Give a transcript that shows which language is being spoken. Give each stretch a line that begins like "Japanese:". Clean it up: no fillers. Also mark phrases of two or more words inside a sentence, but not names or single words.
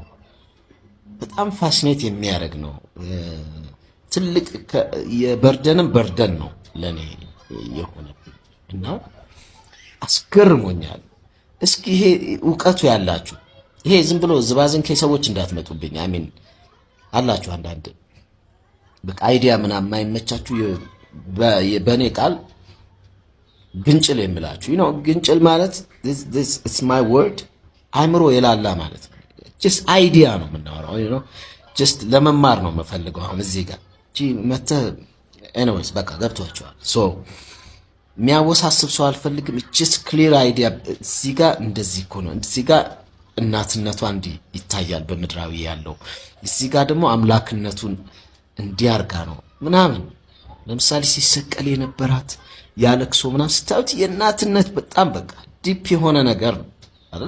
Amharic: በጣም ፋሲኔት የሚያደርግ ነው። ትልቅ የበርደንም በርደን ነው ለኔ የሆነብኝ እና አስገርሞኛል። እስኪ ይሄ ዕውቀቱ ያላችሁ ይሄ ዝም ብሎ ዝባዝን ከሰዎች እንዳትመጡብኝ አሚን አላችሁ አንዳንድ በቃ አይዲያ ምናምን የማይመቻችሁ በእኔ ቃል ግንጭል የምላችሁ ግንጭል ማለት
English: it's my word
Amharic: አይምሮ የላላ ማለት ነው። just አይዲያ ነው የምናወራው just ለመማር ነው የምፈልገው። አሁን እዚህ ጋር anyways በቃ ገብቷችኋል። so የሚያወሳስብ ሰው አልፈልግም።
English: just clear idea
Amharic: እዚህ ጋር እንደዚህ እኮ ነው፣ እዚህ ጋር እናትነቷ እንዲህ ይታያል በምድራዊ ያለው፣ እዚህ ጋር ደግሞ አምላክነቱን እንዲያርጋ ነው ምናምን። ለምሳሌ ሲሰቀል የነበራት ያለቅሶ ምናምን ስታዩት የእናትነት በጣም በቃ ዲፕ የሆነ ነገር ነው አይደል?